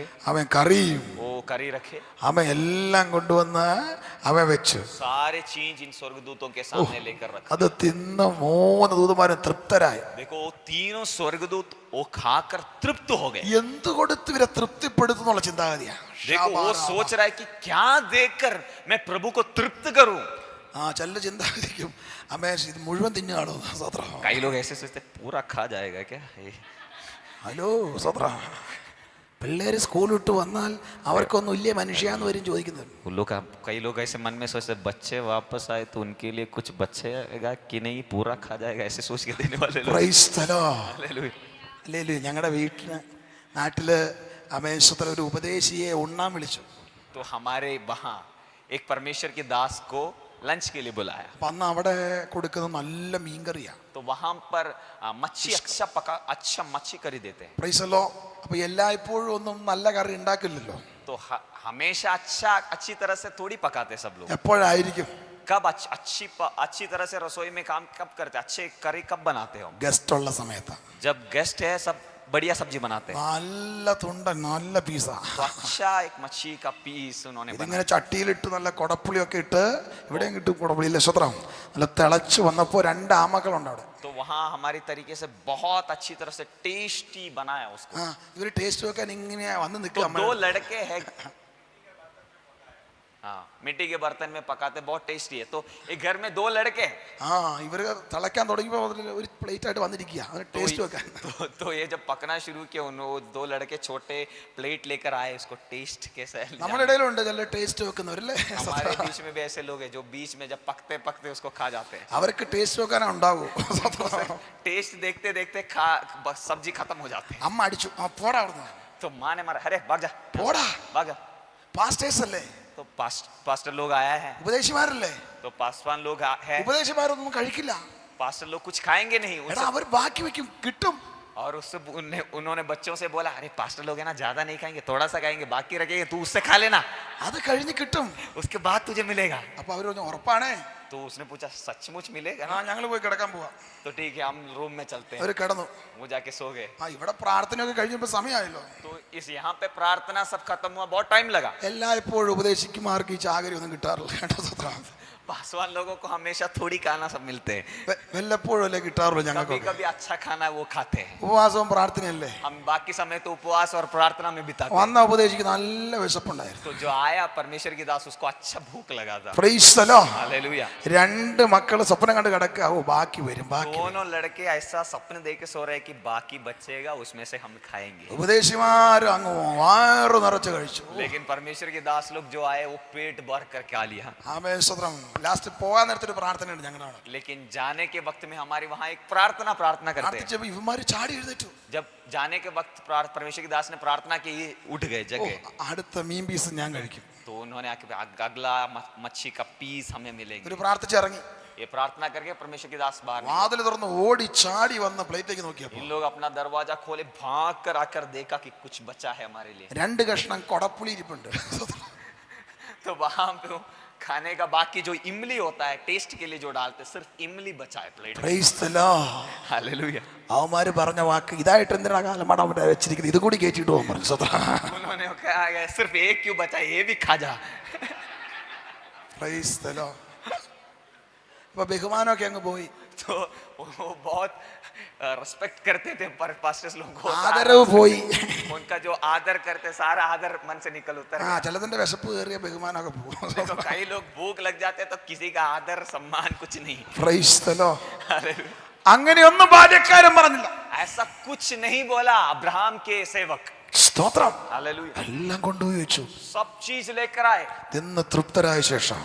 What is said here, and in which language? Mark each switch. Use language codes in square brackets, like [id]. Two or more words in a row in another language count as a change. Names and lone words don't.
[ml] അവൻ കറിയും [hi] वो करी रखे, [ml] അവൻ എല്ലാം കൊണ്ടുവന്ന് അവൻ വെച്ചു. [hi] सारे चीज इन स्वर्गदूतों के सामने लेकर रखे। [ml] അത് തിന്ന് 3 ദൂതന്മാരും തൃപ്തരായി. [hi] देखो वो तीनों स्वर्गदूत वो खाकर तृप्त हो गए। [ml] എന്ത് കൊടുത്ത് ഇവരെ തൃപ്തിപ്പെടുത്തുന്നുള്ള ചിന്താഗതിയാണ്. [hi] देखो वो सोच रहा है कि क्या देकर मैं प्रभु को तृप्त करूं। [ml] ആ ചില ചിന്താഗതിക്കും അമേ ഇത് മുഴുവൻ തിന്നുകയാണോ. സ്വത്രം. [hi] कई लोग ऐसे सोचते पूरा खा जाएगा क्या ये? [ml] ഹലോ, സ്വത്രം. പിള്ളേര് സ്കൂൾ വിട്ട് വന്നാൽ അവർക്കൊന്നും ഇല്ലേ മനുഷ്യാന്ന് വരും ചോദിക്കുന്നത്. [hi] वो लोग कई लोग ऐसे मन में सोचते बच्चे वापस आए तो उनके लिए कुछ बचेगा कि नहीं, पूरा खा जाएगा, ऐसे सोच के देने वाले लोग। [en] Praise the Lord. [hi] हालेलुया। [ml] അല്ലേ, ഞങ്ങളുടെ നാട്ടില് അമേശ്വത്ര ഒരു ഉപദേശിയെ ഉണ്ണാൻ വിളിച്ചു. [hi] तो हमारे वहां एक परमेश्वर के दास को लंच के लिए बुलाया। [ml] അപ്പൊ അന്ന് അവിടെ കൊടുക്കുന്നത് നല്ല മീൻകറിയാ. [hi] तो वहां पर मच्छी अच्छा मच्छी करी देते हैं। [en] Praise the Lord. [ml] അപ്പൊ എല്ലായ്പ്പോഴും ഒന്നും നല്ല കറി ഉണ്ടാക്കില്ലല്ലോ. [hi] तो हमेशा अच्छी तरह से थोड़ी पकाते सब लोग। [ml] എപ്പോഴായിരിക്കും? [hi] कब अच्छी तरह से रसोई में काम कब करते, अच्छे करी कब बनाते हो? [ml] ഗസ്റ്റ് ഉള്ള സമയത്താ. [hi] जब गेस्ट है सब बढ़िया सब्जी बनाते हैं। [ml] നല്ല തുണ്ടൻ നല്ല പീസാ. [hi] तो अच्छा एक मच्छी का पीस उन्होंने बनाया। [ml] ഇതിങ്ങനെ ചട്ടിയിലിട്ട് നല്ല കൊടപ്പുളിയൊക്കെ ഇട്ട്, ഇവിടെയും കിട്ടും കൊടപ്പുളി ഇല്ല സ്വത്രം. നല്ല തിളച്ച് വന്നപ്പോ 2 ആമക്കളുണ്ട് അവിടെ. [hi] तो वहाँ हमारी तरीके से बहुत अच्छी तरह से टेस्टी बनाया उसको। [ml] ആ ഇവര് ടേസ്റ്റ് വെക്കാൻ ഇങ്ങനെ വന്ന് [hi] तो [ml] നിൽക്കുക. [hi] 2 लड़के हैं, हाँ मिट्टी के बर्तन में पकाते, बहुत टेस्टी है। तो एक घर में 2 लड़के हैं। [ml] ആ ഇവര് തിളയ്ക്കാൻ തുടങ്ങിയപ്പോ ഒരു പ്ലേറ്റ് ആയിട്ട് വന്നിരിക്കുക അതിന് ടേസ്റ്റ് വെക്കാൻ. [hi] तो ये जब पकना शुरू किया उन 2 लड़के छोटे प्लेट लेकर आए, उसको टेस्ट कैसा है। [ml] നമ്മുടെ ഇടയിലുണ്ട് ചില ടേസ്റ്റ് വെക്കുന്നവരല്ലേ. [hi] हमारे बीच में भी ऐसे लोग हैं जो बीच में जब पकते पकते उसको खा जाते हैं। [ml] അവർക്ക് ടേസ്റ്റ് വെക്കാനേ ഉണ്ടാവൂ. [hi] टेस्ट देखते देखते सब्जी खत्म हो जाते हैं। [ml] അമ്മ അടിച്ചു, ആ പോടാ അവിടുന്ന്, [hi] तो माँ ने मारा, अरे भाग जा [ml] പോടാ. [hi] भाग जा। [ml] പാസ്റ്റേഴ്സ് അല്ലേ, [hi] तो पास्टर लोग आया है, [ml] ഉപദേശിമാരല്ലേ. [hi] तो पासवान लोग है, [ml] ഉപദേശിമാരൊന്നും കഴിക്കില്ല. [hi] पास्टर लोग कुछ खाएंगे नहीं [ml] എടാ അവർ ബാക്കി വെക്കും, കിട്ടും. [hi] और उससे उन्होंने बच्चों से बोला, अरे पास्टर लोग है ना, ज्यादा नहीं खाएंगे, थोड़ा सा खाएंगे, बाकी रखेंगे, तू उससे खा लेना, [ml] അത് കഴിഞ്ഞ് കിട്ടും. [hi] उसके बाद तुझे मिलेगा. [ml] അപ്പൊ അവര് പറഞ്ഞു ഉറപ്പാണേ? [hi] तो उसने पूछा, सचमुच मिलेगा? [ml] ആ ഞങ്ങൾ പോയി കിടക്കാൻ പോവാ. [hi] तो ठीक है, हम रूम में चलते हैं. [ml] അവര് കിടന്നു. [hi] वो जाके सो गए. [ml] ആ ഇവിടെ പ്രാർത്ഥനയൊക്കെ കഴിഞ്ഞപ്പോ സമയമായല്ലോ. [hi] तो इस यहाँ पे प्रार्थना सब खत्म हुआ, बहुत टाइम लगा. [ml] എല്ലായ്പ്പോഴും ഉപദേശിക്കുമാർക്ക് ഈ ചാകരി ഒന്നും കിട്ടാറില്ല കേട്ടോ. സ്വത്രം. [hi] पासवान लोगों को हमेशा थोड़ी खाना सब मिलते हैं. [ml] വല്ലപ്പോഴും അല്ലേ കിട്ടാറുള്ളൂ [hi] कभी [ml] ഞങ്ങൾക്ക്. [hi] कभी अच्छा खाना वो खाते हैं. [ml] ഉപവാസവും പ്രാർത്ഥനയല്ലേ. [hi] हम बाकी समय तो उपवास और प्रार्थना में बिताते हैं. [ml] വന്ന ഉപദേശിക്ക് നല്ല വിശപ്പുണ്ടായിരുന്നു. [hi] तो जो आया परमेश्वर की दास, उसको अच्छा भूख लगा था. [en] Praise the Lord. [hi] हालेलुया. [ml] രണ്ട് മക്കള് സ്വപ്നം കണ്ട് കിടക്കുക. ഓ ബാക്കി വരും ബാക്കി. [hi] दोनों लड़के ऐसा सपने देख के सो रहे हैं कि बाकी बचेगा, उसमें से हम खाएंगे. [ml] ഉപദേശിമാരും അങ്ങ് വയറു നിറച്ച് കഴിച്ചു. [hi] लेकिन परमेश्वर के दास लोग जो आए, वो पेट भर कर क्या लिया. [ml] ആമേൻ സ്തോത്രം. ലാസ്റ്റ് പോകാൻ നേരത്തൊരു പ്രാർത്ഥനയുണ്ട് ഞങ്ങളാണ്. [hi] लेकिन जाने के वक्त में हमारे वहां एक प्रार्थना करते हैं. [ml] പ്രാർത്ഥിച്ചപ്പോ ഇവന്മാര് ചാടി എഴുന്നേറ്റു. [hi] जब जाने के वक्त परमेश्वर के दास ने प्रार्थना की, ये उठ गए, [ml] ഓ, [hi] जगह. [ml] അടുത്ത മീൻ പീസ് ഞാൻ കഴിക്കും. [hi] तो उन्होंने आके अगला मच्छी का पीस हमें मिलेंगे. [ml] ഒരു പ്രാർത്ഥിച്ചിറങ്ങി. [hi] ये प्रार्थना करके परमेश्वर के दास बाहर निकले. [ml] വാതിൽ തുറന്ന് ഓടി ചാടി വന്ന് പ്ലേറ്റിലേക്ക് നോക്കിയപ്പോ [hi] इन लोग अपना दरवाजा खोले, भाग कर आकर देखा कि कुछ बचा है हमारे लिए. [ml] രണ്ട് കഷ്ണം കൊടപ്പുളി ഇരിപ്പുണ്ട്. [hi] तो वहां पे खाने का बाकी जो इमली होता है, टेस्ट के लिए जो डालते, सिर्फ इमली बचा है प्लेट. [en] Praise the Lord. [hi] हालेलुया. [ml] അവന്മാര് പറഞ്ഞ വാക്ക് ഇതായിട്ട് എന്തിനാ കാലമാണ് അവിടെ വെച്ചിരിക്കുന്നത്, ഇത് കൂടി കയറ്റിട്ട് പോകാൻ പറഞ്ഞു. [hi] उन्होंने कहा, सिर्फ एक क्यों बचा, ये भी खा जा. [en] Praise the Lord. [ml] അപ്പൊ ബഹുമാനമൊക്കെ അങ്ങ് പോയി. [hi] तो वो बहुत रिस्पेक्ट करते थे पर पास्टर्स लोगों को. [ml] ആദരവ് പോയി. [hi] उनका जो आदर करते, सारा आदर मन से निकल उतर [ml] ആ [hi] गया. [ml] ചിലതിന്റെ വിശപ്പ് കയറിയ ബഹുമാനമൊക്കെ പോകും. [hi] तो कई लोग भूख लग जाते हैं, तो किसी का आदर सम्मान कुछ नहीं. [en] Praise the Lord. [hi] हालेलुया. [ml] അങ്ങനെയൊന്നും ബാല്യക്കാരൻ പറഞ്ഞില്ല. [hi] ऐसा कुछ नहीं बोला अब्राहम के सेवक. [ml] സ്തോത്രം. [hi] हालेलुया. [ml] എല്ലാം കൊണ്ടുപോയി വെച്ചു. [hi] सब चीज लेकर आए. [ml] തിന്ന് തൃപ്തരായ ശേഷം